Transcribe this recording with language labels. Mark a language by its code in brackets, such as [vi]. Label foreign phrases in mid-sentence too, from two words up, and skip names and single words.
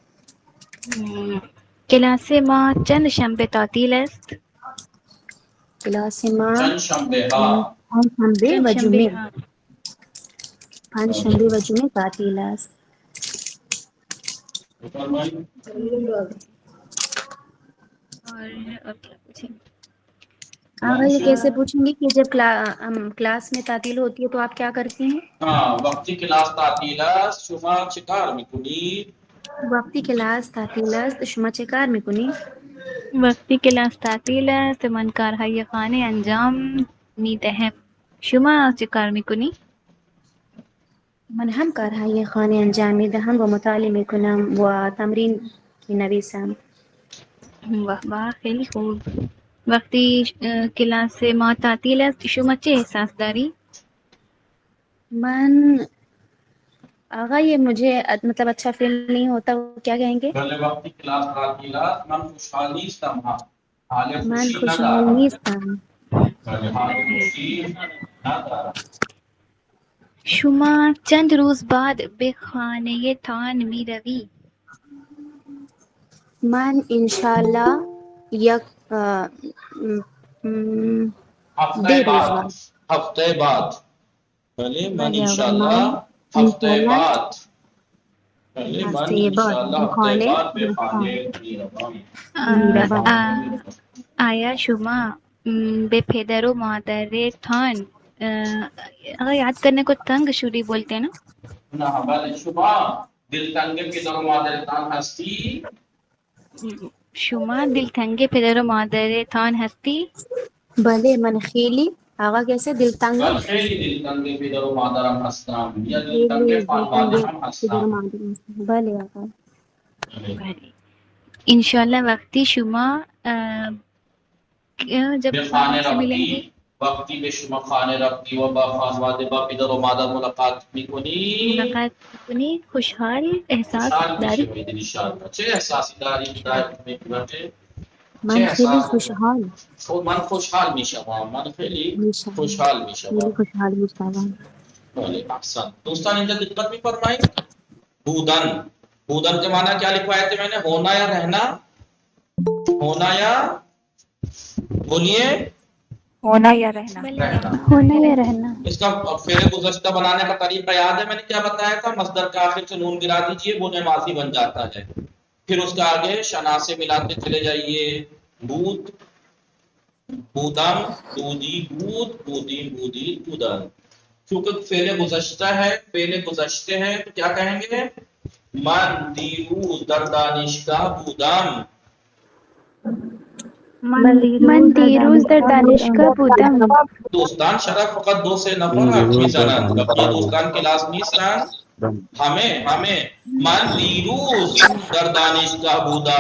[fa] کلاس ما چند شنبه تعطیل است؟ کلاس ما چند شنبه ها. پنجشنبه چند و شنبه جمعه. ها؟ پنجشنبه و جمعه تعطیل است. بفرمایید. [ur] اور آگا یہ کیسے پوچھیں گے کہ جب کلاس میں تعطیل ہوتی ہے تو آپ کیا کرتی ہیں؟ [fa] وقتی کلاس تعطیل است شما چه کار میکنید؟ وقتی کلاس تعطیل است شما چه کار میکنی؟ وقتی کلاس تعطیل است من کارهای خانه انجام میدهم. شما چه کار میکنی؟ من هم کارهای خانه انجام میدهم و مطالعه میکنم و تمرین مینویسم. واه خیلی خوب. وقتی کلاس ما تعطیل است شما چه احساس داری؟ [ur] من آقا یہ مجھے مطلب اچھا فیل نہیں ہوتا، وہ کیا کہیں گے؟ [fa] بله، وقتی کلاس تعطیل است من خوشحال نیستم. حال من خوشی خوشحال ندارم. نیستم. بله، حال خوشی ندارم. شما چند روز بعد به خانه تان می روی؟ من انشاءاللہ یک هفته دے روز بعد. بعد. هفته بعد. بله، من بله آقا، انشالله من هفته انشاءاللہ بعد. بله، من هفته بعد انشالله به هفته خانه بعد به خانه میروم. میروم. آیا شما به پدر و مادرتان اگر [ur] یاد کرنے کو تنگ شوری بولتے ہیں نا. [fa] نہ بل شما دل تنگ پدر و مادرتان هستی. شما دلتنگ پدر و مادرتان هستی. بله من خیلی آقا کیسے دل تنگ بل خیلی دل تنگ پدر و مادرم هستم یا دل خیلی تنگ دل خانواده تنگ هم پدر هستم. مادر بله آقا. بله. انشاءاللہ وقتی شما جب به خانه [ur] سے ملیں گے [fa] رفتی، وقتی به شما خانه رفتی و با خانواده با پدر و مادر ملاقات میکنی ملاقات کنی خوشحال احساس خوشحال داری. میشه میدونی انشاءالله. چه احساسی داری دارید میکنه؟ چه من خیلی احساس؟ خوشحال من خوشحال میشم، من خیلی میشم، خوشحال میشم. خیلی خوشحال میشم. بله احسن. دوستان اینجا دقت میفرمایید. [ur] بودن، بودن کے معنی کیا لکھوایا تھے میں نے؟ ہونا یا رہنا، ہونا یا بولیے ہونا یا رہنا. رہنا. ہونا یا رہنا. اس کا فعل گزشتہ بنانے کا طریقہ یاد ہے میں نے کیا بتایا تھا؟ مصدر کے آخر سے نون گرا دیجئے، بونے ماضی بن جاتا ہے. پھر اس کا آگے شنا سے ملاتے چلے جائیے. [fa] بود، بودم، بودی، بود، بودی، بودی، بودن. [ur] چونکہ فعل گزشتہ ہے، فعل گزشتے ہیں تو کیا کہیں گے؟ [fa] من دیروز در دانشگاه بودم. من دیروز در دانشگاه بودم. دوستان شرف فقط دو سے نفر حرف میزنن، بقیه دوستان کلاس نیستن. همه من دیروز در دانشگاه بودم.